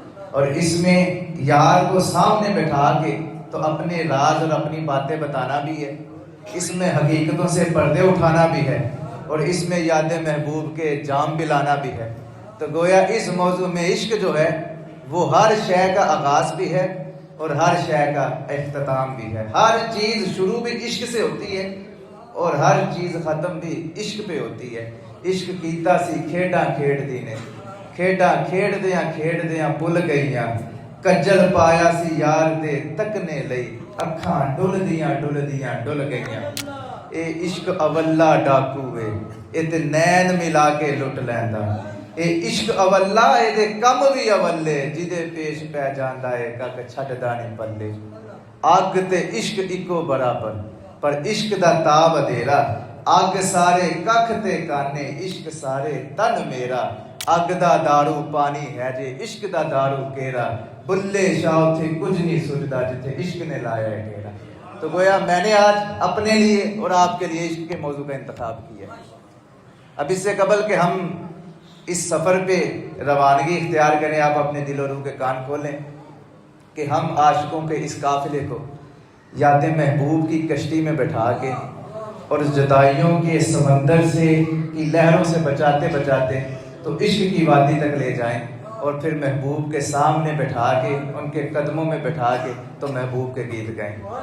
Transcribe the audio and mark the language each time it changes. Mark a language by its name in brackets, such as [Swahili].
[Urdu] اور اس میں یار کو سامنے بٹھا کے تو اپنے راز اور اپنی باتیں بتانا بھی ہے، اس میں حقیقتوں سے پردے اٹھانا بھی ہے، اور اس میں یاد محبوب کے جام بھی لانا بھی ہے. تو گویا اس موضوع میں عشق جو ہے وہ ہر شے کا آغاز بھی ہے اور ہر شے کا اختتام بھی ہے. ہر چیز شروع بھی عشق سے ہوتی ہے اور ہر چیز ختم بھی عشق پہ ہوتی ہے. [Punjabi] عشق کیتا سی کھیڈاں کھیڈ دی نے، کھیڈاں کھیڈ دیاں بھل گئیاں، کجل پایا سی یار دے تکنے لئی، اکھاں ڈل دیاں ڈل گئیاں. اے عشق اولا ڈاکو وے، اے تے نین ملا کے لٹ لیندا. اے عشق اولا اے دے کم بھی اولے، جدے پیش پہ جاندا اے کک چھڈدا نہیں پلے. اگ تے عشق اکو برابر، پر عشق دا تاب ادھیرا. اگ سارے ککھ تے کانے، عشق سارے تن میرا. اگ دا دارو پانی ہے جے عشق دا دارو کیرا. بلے شاہ اتھے کچھ نہیں سجدا جتھے عشق نے لایا ہے ڈیرا. [Urdu] تو گویا میں نے آج اپنے لیے اور آپ کے لیے عشق کے موضوع کا انتخاب کیا ہے. اب اس سے قبل کہ ہم اس سفر پہ روانگی اختیار کریں، آپ اپنے دل و روح کے کان کھولیں کہ ہم عاشقوں کے اس قافلے کو یاد محبوب کی کشتی میں بٹھا کے اور جدائیوں کے سمندر سے کی لہروں سے بچاتے بچاتے تو عشق کی وادی تک لے جائیں، اور پھر محبوب کے سامنے بٹھا کے، ان کے قدموں میں بٹھا کے تو محبوب کے گیت گائیں.